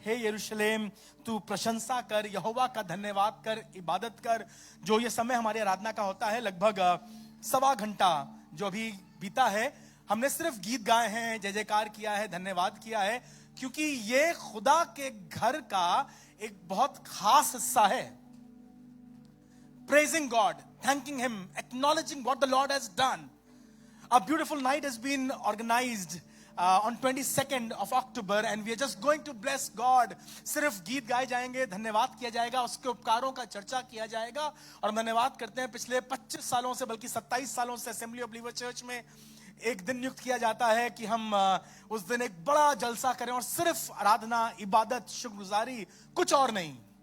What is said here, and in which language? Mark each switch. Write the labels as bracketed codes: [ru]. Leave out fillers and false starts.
[hi] हे यरूशलेम, तू प्रशंसा कर, यहोवा का धन्यवाद कर, इबादत कर। जो ये समय हमारी आराधना का होता है, लगभग 1.25 घंटा जो अभी बीता है, हमने सिर्फ गीत गाए हैं, जय जयकार किया है, धन्यवाद किया है, क्योंकि ये खुदा के घर का एक बहुत खास हिस्सा है। [en] Praising God, thanking Him, acknowledging what the Lord has done. A beautiful night has been organized on 22nd of October and we are just going to bless God. [hi] सिर्फ गीत गाए जाएंगे, धन्यवाद किया जाएगा, उसके उपकारों का चर्चा किया जाएगा। और हम धन्यवाद करते हैं, पिछले 25 सालों से, बल्कि 27 सालों से असेंबली ऑफ बिलीवर चर्च में एक दिन नियुक्त किया जाता है कि हम उस दिन एक बड़ा जलसा करें और सिर्फ आराधना, इबादत, शुक्रगुजारी, कुछ और नहीं।